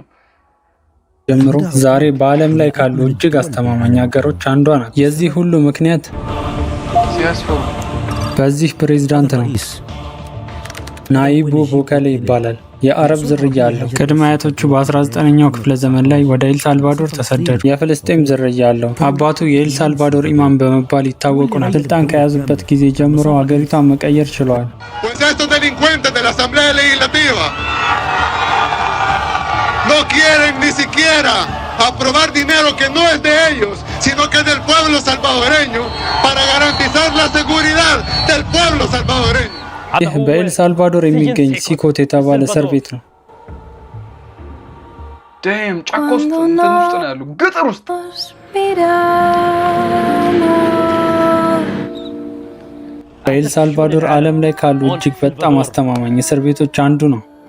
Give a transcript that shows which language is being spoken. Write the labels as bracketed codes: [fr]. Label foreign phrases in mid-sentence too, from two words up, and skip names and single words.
[am] ጀምሮ ዛሬ በዓለም ላይ ካሉ እጅግ አስተማማኝ ሀገሮች አንዷ ናት። የዚህ ሁሉ ምክንያት በዚህ ፕሬዝዳንት ነው። ናይቡ ቦከሌ ይባላል። የአረብ ዝርያ አለው። ቅድመ አያቶቹ በ19ኛው ክፍለ ዘመን ላይ ወደ ኤል ሳልቫዶር ተሰደዱ። የፍልስጤም ዝርያ አለው። አባቱ የኤል ሳልቫዶር ኢማም በመባል ይታወቁ ነው። ስልጣን ከያዙበት ጊዜ ጀምሮ ሀገሪቷን መቀየር ችለዋል። [es] No quieren ni siquiera aprobar dinero que no es de ellos, sino que es del pueblo salvadoreño para garantizar la seguridad del pueblo salvadoreño. [am] ይህ በኤል ሳልቫዶር የሚገኝ ሲኮት የተባለ እስር ቤት ነው። ደም ጫካ ውስጥ እንትን ውስጥ ነው ያሉ ገጠር ውስጥ በኤል ሳልቫዶር ዓለም ላይ ካሉ እጅግ በጣም አስተማማኝ እስር ቤቶች አንዱ ነው።